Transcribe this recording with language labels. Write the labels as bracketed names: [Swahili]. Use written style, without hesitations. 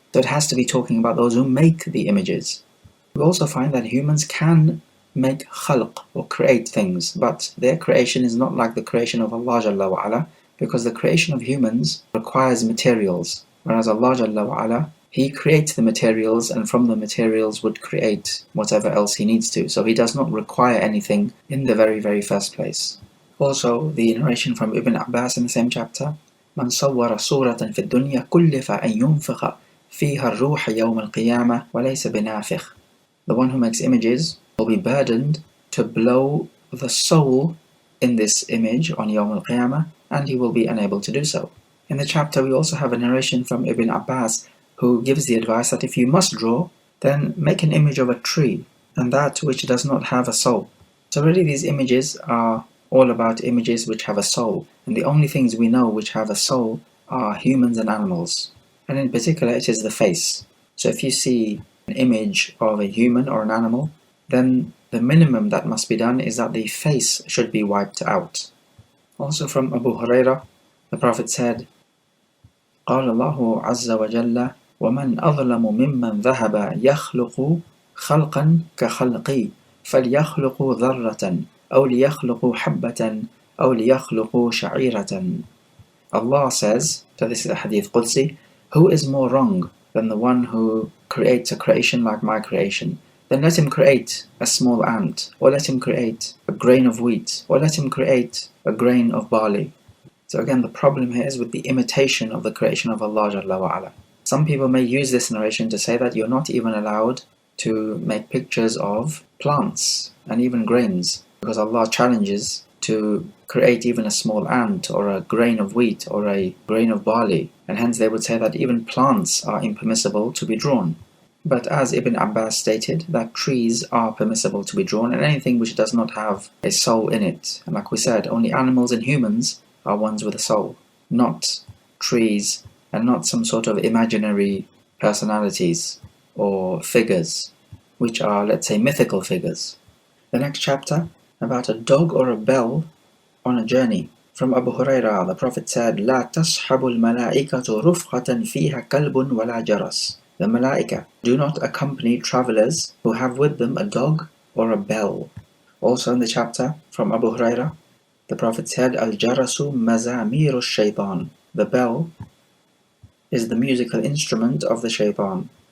[English] So it has to be talking about those who make the images. We also find that humans can make khalq or create things, but their creation is not like the creation of Allah Jalla wa Ala, because the creation of humans requires materials, whereas Allah Jalla wa Ala, He creates the materials, and from the materials would create whatever else He needs to. So He does not require anything in the very, very first place. Also, the narration from Ibn Abbas in the same chapter, [Arabic] مَنْ صَوَّرَ صُورَةً فِي الدُّنْيَا كُلِّفَ أَنْ يُنْفِقَ فِيهَا الرُّوحَ يَوْمَ الْقِيَامَةِ وَلَيْسَ بِنَافِخٍ. [English] The one who makes images will be burdened to blow the soul in this image on Yawm al-Qiyamah, and he will be unable to do so. In the chapter we also have a narration from Ibn Abbas who gives the advice that if you must draw, then make an image of a tree, and that which does not have a soul. So really these images are all about images which have a soul, and the only things we know which have a soul are humans and animals, and in particular it is the face. So if you see an image of a human or an animal, then the minimum that must be done is that the face should be wiped out. Also from Abu Hurairah, the Prophet said, [Arabic] قال الله عز وجل ومن أظلم ممن ذهب يخلق خلقا كخلقي فليخلق ذرة أو ليخلق حبة أو ليخلق شعيرة. [English] Allah says, so this is a hadith Qudsi, who is more wrong than the one who creates a creation like my creation? Then let him create a small ant, or let him create a grain of wheat, or let him create a grain of barley. So again, the problem here is with the imitation of the creation of Allah Jalla wa Ala. Some people may use this narration to say that you're not even allowed to make pictures of plants and even grains, because Allah challenges to create even a small ant or a grain of wheat or a grain of barley, and hence they would say that even plants are impermissible to be drawn. But as Ibn Abbas stated, that trees are permissible to be drawn, and anything which does not have a soul in it. And like we said, only animals and humans are ones with a soul, not trees and not some sort of imaginary personalities or figures, which are, let's say, mythical figures. The next chapter, about a dog or a bell on a journey. From Abu Hurairah, the Prophet said, [Arabic] لا تصحب الملائكة رفقة فيها كلب ولا جرس. [English] The malaika do not accompany travelers who have with them a dog or a bell. Also in the chapter from Abu Hurairah, the Prophet said, [Arabic] Al-jarasu mazamiru shaytan. [English] The bell is the musical instrument of the shaytan.